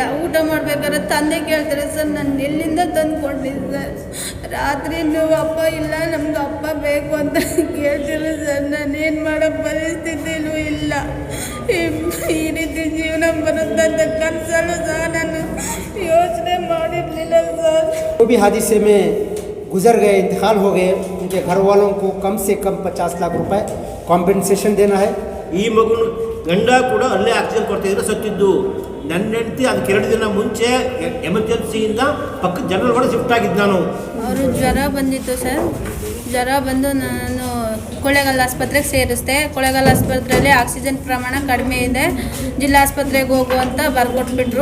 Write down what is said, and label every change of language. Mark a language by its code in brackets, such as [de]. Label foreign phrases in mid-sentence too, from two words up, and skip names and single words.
[kn] ಊಟ ಮಾಡ್ಬೇಕಾದ್ರೆ ತಂದೆ ಕೇಳ್ತಾರೆ ಸರ್, ನಾನು ಎಲ್ಲಿಂದ ತಂದು ಕೊಟ್ಟಿದ್ದೆ ಸರ್. ರಾತ್ರಿ ನೀವು ಅಪ್ಪ ಇಲ್ಲ, ನಮ್ಗೆ ಅಪ್ಪ ಬೇಕು ಅಂತ ಕೇಳ್ತೀರಿ ಸರ್. ನಾನೇನು ಮಾಡೋ ಪರಿಸ್ಥಿತಿನೂ ಇಲ್ಲ. ಈ ರೀತಿ ಜೀವನ ಬರುತ್ತಂತ ಕನಸಲ್ಲೂ ಸಹ ನಾನು ಯೋಚನೆ ಮಾಡಿರಲಿಲ್ಲ सर। [hi] वो भी हादसे में गुजर गए, इंतकाल हो गए, उनके घर वालों को कम से कम 50 लाख रुपए ಕಾಂಪೆನ್ಸೇಷನ್ देना है। [kn] ಈ ಮಗುನು ಗಂಡ ಕೂಡ ಅಲ್ಲೇ ಆಕ್ಸಿಜನ್ ಕೊಡ್ತಿದ್ರು ಸತ್ತಿದ್ದು. ನನ್ನ ಹೆಂಡತಿ ಅದಕ್ಕೆ 2 ದಿನ ಮುಂಚೆ ಎಮರ್ಜೆನ್ಸಿಯಿಂದ ಪಕ್ಕದ ಜನರಲ್ ಕೂಡ ಶಿಫ್ಟ್ ಆಗಿದ್ದು ನಾನು. ಅವರು ಜ್ವರ ಬಂದಿತ್ತು ಸರ್. ಜ್ವರ ಬಂದು ನಾನು ಕೊಳ್ಳೇಗಾಲ ಆಸ್ಪತ್ರೆಗೆ ಸೇರಿಸ್ದೆ. ಕೊಳ್ಳೇಗಾಲ ಆಸ್ಪತ್ರೆಯಲ್ಲಿ ಆಕ್ಸಿಜನ್ ಪ್ರಮಾಣ ಕಡಿಮೆ ಇದೆ, ಜಿಲ್ಲಾ ಆಸ್ಪತ್ರೆಗೆ ಹೋಗು ಅಂತ ಬರ್ಕೊಟ್ಬಿಟ್ರು.